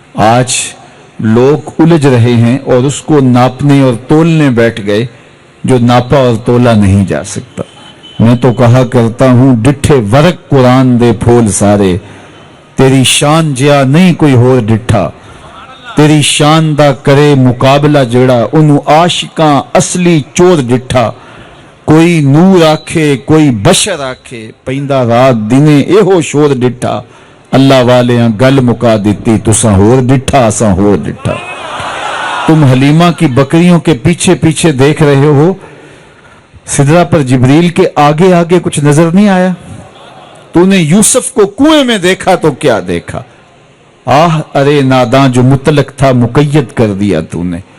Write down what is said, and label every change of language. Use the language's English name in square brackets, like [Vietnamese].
[Urdu] آج لوگ الجھ رہے ہیں اور اس کو ناپنے اور تولنے بیٹھ گئے جو ناپا اور تولا نہیں جا سکتا. میں تو کہا کرتا ہوں، [Punjabi] ڈٹھے ورق قرآن دے پھول سارے، تیری شان جیا نہیں کوئی ہور ڈٹھا. تیری شان دا کرے مقابلہ جڑا، انہوں عاشقاں اصلی چور ڈٹھا. کوئی نور آکھے کوئی بشر آکھے، پیندہ رات دینے ایہو شور ڈٹھا. اللہ والیاں گل مکا دیتی، تساں ہور ڈٹھا اساں ہور ڈٹھا. [Urdu] تم حلیمہ کی بکریوں کے پیچھے پیچھے دیکھ رہے ہو، سدرہ پر جبریل کے آگے آگے کچھ نظر نہیں آیا؟ تو نے یوسف کو کنویں میں دیکھا تو کیا دیکھا؟ آہ ارے ناداں جو مطلق تھا مقید کر دیا تو نے.